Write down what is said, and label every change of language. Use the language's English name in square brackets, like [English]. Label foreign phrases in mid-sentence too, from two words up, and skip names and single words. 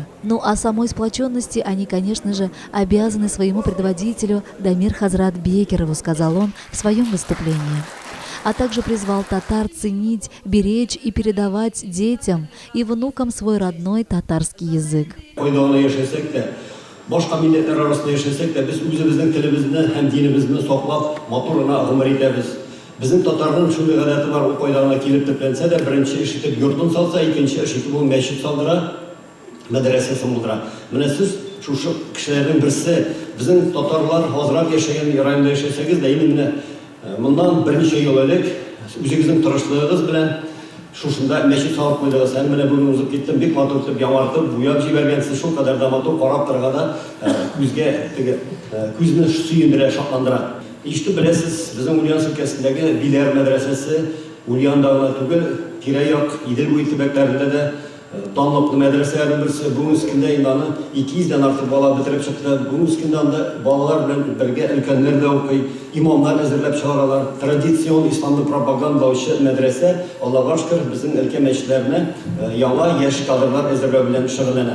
[Russian] Ну а самой сплоченности они, конечно же, обязаны своему предводителю Дамир Хазрат Бекерову, сказал он в своем выступлении. А также призвал татар ценить, беречь и передавать детям и внукам свой родной татарский язык. [Tatar] Башка милләтләр арасында яшәсәк тә, без үзебезнең телебезне һәм динебезне саклап, матурына гомер итәбез. Безнең татарның шундый гадәте бар, кайдагына килеп төпләнсә дә, беренче ишетеп йортын салса, икенче ишетеп ул мәчет салдыра, мәдрәсә салдыра. Менә сез шушы кешеләрнең берсе, безнең татарлар хәзрәт яшәгән районда яшәсәгез дә, менә моннан берничә ел элек үзегезнең тырышлыгыгыз белән Шушында мәчет салып қойдыңыз, сәл менә бүгін узып кеттім, бик матур итеп яңартып, буяп җибәргәнсез, шул кадәр дә матур, карап торганда күзне сөендерә, шатландыра. İşte biləsiz, bizim Ulyanovsk өлкәсендәге Биләр мәдрәсәсе, Ульяновда гына түгел, тирә-як Идел буе төбәкләрендә дә данлыклы мәдрәсәләрнең берсе. Бүгенге көндә инде аны 200-дән артык бала бетереп чыкты. Бүгенге көндә анда балалар белән бергә өлкәннәр дә укый, имамнар әзерләп чыгаралар. Традицион исламны пропагандалаучы мәдрәсә, Аллаһка шөкер, безнең өлкә мәчетләренә яңа яшь кадрлар әзерләү белән шөгыльләнә.